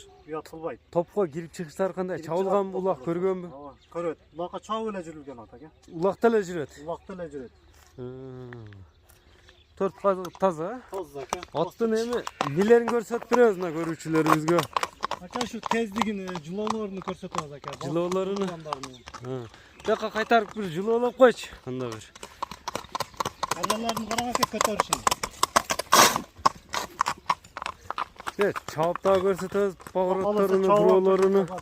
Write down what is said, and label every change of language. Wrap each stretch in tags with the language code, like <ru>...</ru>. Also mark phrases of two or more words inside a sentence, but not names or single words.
<ky>Уят кылбайт. Топко кирип чыгыштар кандай? Чабылган улак көргөнбү? Көрөт. Улакка чабып эле жүрүлгөн ат aka. Улакта эле жүрөт. Улакта эле жүрөт. 4 kazık taza. Таза aka. Аттын эми нелерин көрсөтүп беребиз мына көрүүчүлөрүбүзгө.</ky> <uz>Aka şu tezligini, jilovlarini ko'rsatamiz aka. Jilovlarini? Jilovlarini. Buyoqqa qaytarib bir jilovlab qo'ychi. Unda bir. Kallalarni qarang aka ko'tarishini. Evet, chop da ko'rsatamiz, pog'orotlarini, burovlarini.</uz>